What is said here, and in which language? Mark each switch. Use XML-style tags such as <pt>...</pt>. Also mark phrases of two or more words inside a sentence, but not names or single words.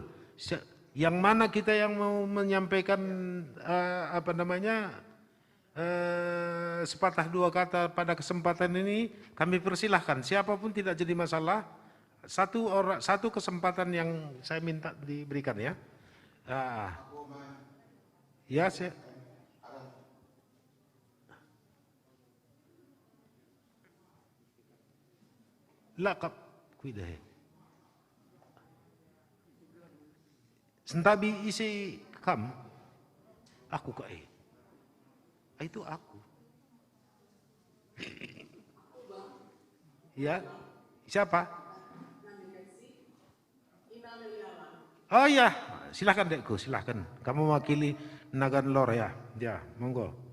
<id>Yang mana kita yang mau menyampaikan sepatah dua kata pada kesempatan ini, kami persilahkan. Siapapun tidak jadi masalah. Satu kesempatan yang saya minta diberikan ya. Ya, saya.</id> <btx>Lakap kuidah. Sentabi isi kam, aku kai.</btx> <id>Itu aku. Ya, siapa? Oh ya, silahkan Dekku, silahkan. Kamu mewakili Nagan Lor ya, ya, monggo.</id>